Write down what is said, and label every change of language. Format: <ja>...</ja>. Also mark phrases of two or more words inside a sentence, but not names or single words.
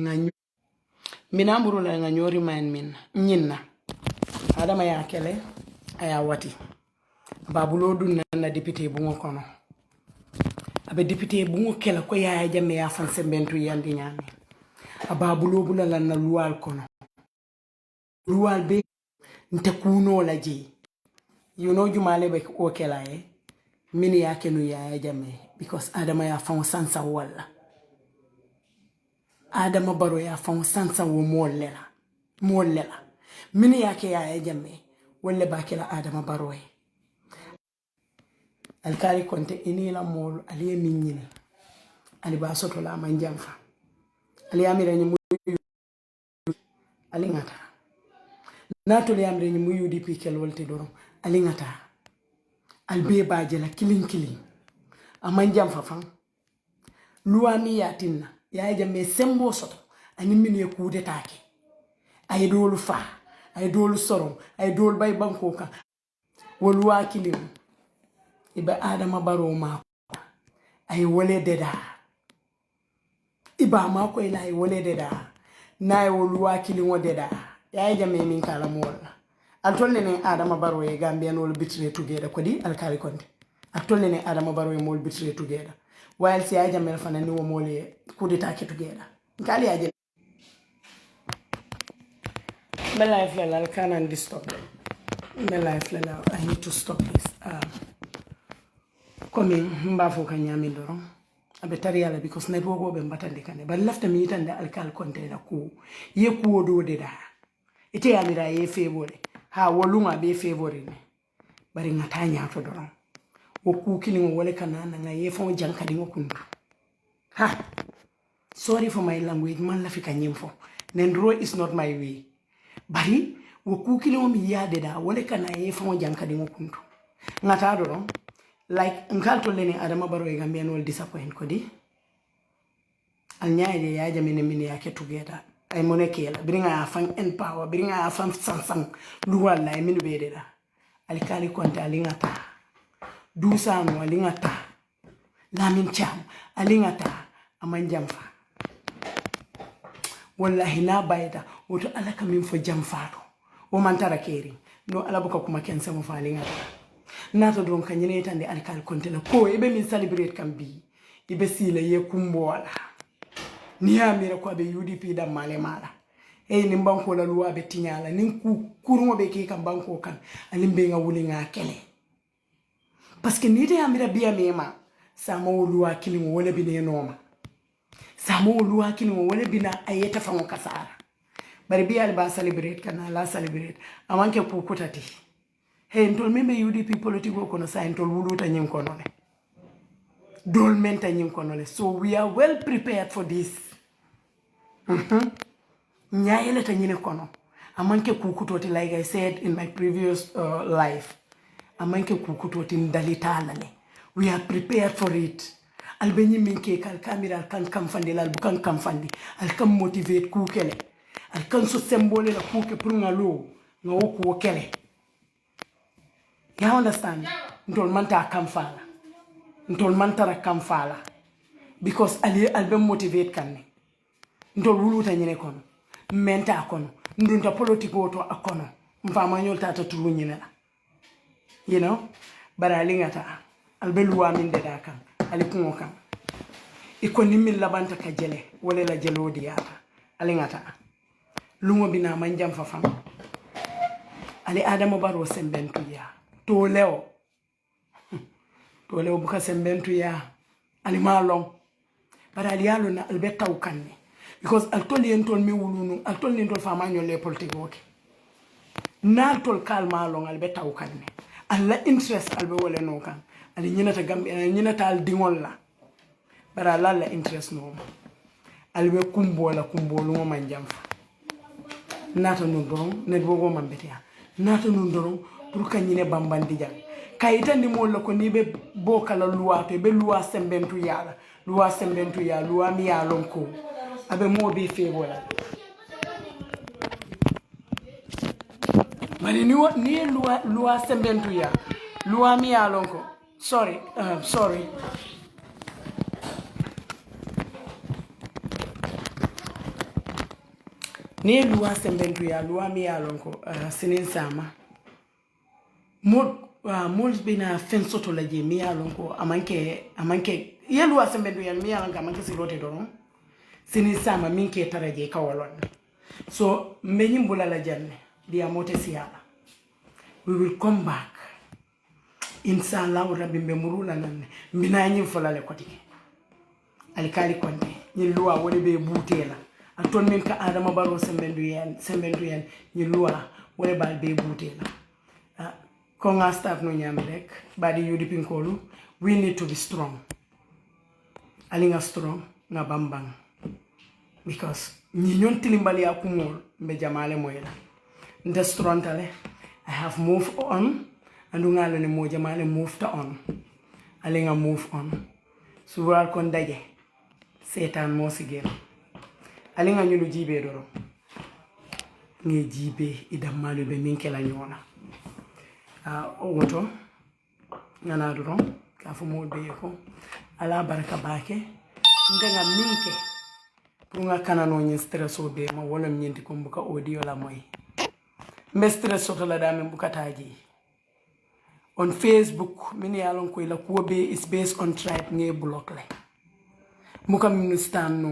<man>nganyori man min nyinna adama ya kele aya wati babulo dun na député bu ngokono abe député bu ngokela ko yaaya jamme ya fan sembentu yandi nyami ababulo bulala na luwal kono luwal be nte kuno la je</man> <en>you know</en> <man>jumale be ko kela mini yake no yaaya jamme because adama ya fan sansa wala adama baro ya fan sansa wo mollela mini yake yaaya jamme wala bakela adama baro alkali konte inila mol aliye minyine ali ba soto la manjamfa ali amira ni ali ngata nato li amira ni mu UDP kel wolte dorom ali ngata albe baaje la kilin amanjamfa fan luwami yatinna yaay jamme sembo soto ani min ye kude take ay dolu fa ay dolu sorom ay dolu bay banko kan wolwa kilin iba adama baro ma ay wole deda iba ma ko ila ay wole deda nay wolwa kilin wo deda yaay jamme min kala molla altolle ne adama baro e Gambia no bitire together ko di alkali konde altolle ne adama baro e mol bitire together while si yaay jamme fanani wo mole kudita ke together kali aje</man> <en>my life</en> <man>la</man> <en>can't stop my life</en> <man>la</man> <en>I need to stop this</en> <man>komi mbafo ka nyami doron abe tariyala because na bogo be mbatande kane ba lafta mi tande alkal container ko ye ko do de da ite ya mira ye favore ha wolunga be favore ne bari ngata nya to doron wo ku kilin wole kanana nga ye fon jankadi ngokundu</man> <en>sorry for my language</en> <man>man la fika nyimfo nendro</man> <en>is not my way</en> <man>bari wo ku kilin mi yade da wole kana ye fon jankadi ngokundu ngata doron like nkalto leni adama baro e Gambia no disappoint ko di al nyaade ya jamine min yake together ay monekela bringa ya fan en power bringa ya fan sansang luwala min bededa al kali konta alingata dusa no alingata lamin cham alingata amanjamfa wallahi na bayda woto alaka min fo jamfato o man tara keri no alabuka kuma kensa mo fa alingata nato don kanyene tande alkal kontela ko ibe min celebrate kambi ibe sila ye kumbola ni amira ko be UDP da male mala ni banko la luwa be tinyala nin ku kurmo be ki kan banko kan alimbe nga wuli nga kele</man> <fr>parce que</fr> <man>ni de amira biya mema samo luwa kilimo wala bine noma samo luwa kilimo wala bina ayeta fango kasara bari biya alba celebrate kana la celebrate amanke ku kutati ntol membe UDP politiko kono sa ntol wuluta nyin kono le dol menta nyin kono le</man> <en>so we are well prepared for this</en> <man>nyaayele ta nyine kono amanke kukutoti</man> <en>like I said in my previous life</en> <man>amanke kukutoti ndalitala le</man> <en>we are prepared for it</en> <man>albenyi minke kal kamera kan kamfandi lal bukan kamfandi al kam motivate kukele al kan so symbole la kuke pour ngalo ngawo ko kele.</man> <en>You understand?</en> <man>Ntol manta kamfala. Ntol mantara kamfala. Because albe motivate kanne. Ntol wuluta nyine kono. Menta kono. Ndunta politiko to akono. Mfama nyol tata tulu nyine la.</man> <en>You know?</en> <man>Bara alingata. Albe luwa min deda kan. Alikungo kan. Iko nimin labanta ka jele. Wale la jelo diyata. Alingata. Lungo bina manjam fafam. Ali Adama Barrow sembentu ya. Toleo buka sembentu ya alimalong bara aliyalo na albetta ukanne because altoli entol mi wulunu altoli entol fama nyole politique oke naltol kalma long albetta ukanne alla interest albe wala no kan ali nyinata gambe nyinata al dingol la bara la interest no albe kumbolu ngo manjamfa nata no doron ne bogo mambetia nata no doron pour kanyine bambandi jang kayita ni mo ko ni be bokala loi to be loi sembentu yala loi mi yalon ko abe mo be febola mani ni loi sembentu ya loi mi yalon ko sorry ni loi sembentu ya loi mi yalon ko sinin sama mol bina fen soto la je mi yalon ko amanke yelu asembe du yan mi yalon ka amanke silote do sini sama minke taraje kawalon so menyim bulala janne dia mote siala</man> <en>we will come back</en> <man>inshallah rabbi be murula nan mina nyim folale kotike alkali konde ni luwa woni be butela anton min ka adama baro sembe du yan ni luwa woni bal be butela Konga staff no nyamrek badi yudi pinkolu</man> <en>we need to be strong</en> <man>alinga strong na bambang because ni nyon tilimbali akumol mbe jamale moyela nda strong tale</man> <en>I have moved on</en> <man>andungalo ne mo jamale</man> <en>moved on</en> <man>alinga</man> <en>move on</en> <man>suwal kon daje setan mo sigel alinga nyulu jibe doro ngi jibe idamalu be minkela nyona ogoto ngana duro ka fu mo be ko ala baraka bake nga minke pour nga kanano nyi stresso be ma wala nyenti ko mbuka audio la moy me stresso to la dame mbuka taji</man> <en>on Facebook</en> <man>mini yalon ko ila ko be</man> <en>is based on tribe</en> <man>nge block le muka ministan no</man>